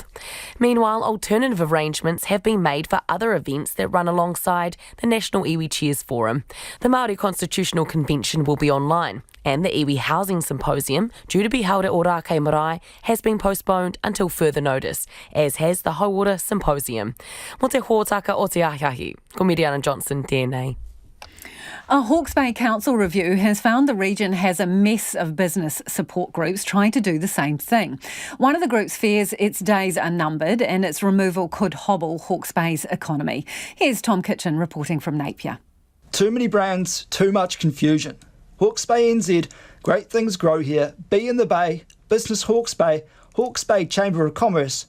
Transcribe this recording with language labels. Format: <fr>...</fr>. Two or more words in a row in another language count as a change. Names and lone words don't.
<en>Meanwhile, alternative arrangements have been made for other events that run alongside the National Iwi Cheers Forum. The Māori Constitutional Convention will be online, and the Iwi Housing Symposium, due to be held at Orake Marae, has been postponed until further notice, as has the Hauora Symposium.</en> <mi>Mo te hōtaka o te ahiahi, ko Miriana Johnson, tēnei.</mi> <en>A Hawke's Bay Council review has found the region has a mess of business support groups trying to do the same thing. One of the groups fears its days are numbered and its removal could hobble Hawke's Bay's economy. Here's Tom Kitchen reporting from Napier. Too many brands, too much confusion. Hawke's Bay NZ, great things grow here, Be in the Bay, Business Hawke's Bay Chamber of Commerce.</en>